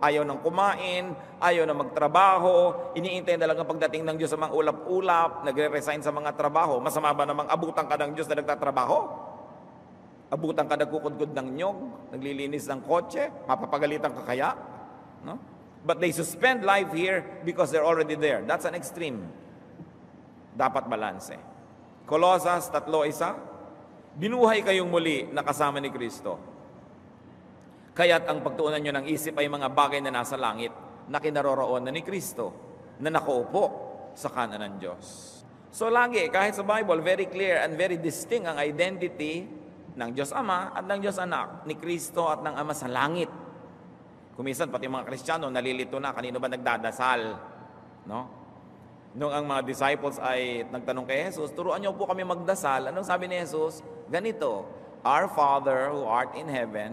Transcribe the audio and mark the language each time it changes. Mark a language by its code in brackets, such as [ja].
[tl] Ayaw nang kumain, ayaw na magtrabaho, iniintay na lang ang pagdating ng Diyos sa mga ulap-ulap, nagre-resign sa mga trabaho. Masama ba namang abutan ka ng Diyos na nagtatrabaho? Abutan ka nagkukudkod ng nyog, naglilinis ng kotse, mapapagalitan ka kaya? [en] No? But they suspend life here because they're already there. That's an extreme. [tl] Dapat balanse. Colossus 3:1, binuhay kayong muli na kasama ni Kristo. Kaya't ang pagtuunan nyo ng isip ay mga bagay na nasa langit na kinaroroon na ni Kristo, na nakaupo sa kanan ng Diyos. So lagi, kahit sa Bible, [en] very clear and very distinct [tl] ang identity ng Diyos Ama at ng Diyos Anak, ni Kristo at ng Ama sa langit. Kumisan, pati mga Kristiyano, nalilito na, kanino ba nagdadasal? No? Nung ang mga disciples ay nagtanong kay Jesus, turuan niyo po kami magdasal. Anong sabi ni Jesus? Ganito, [en] Our Father who art in heaven.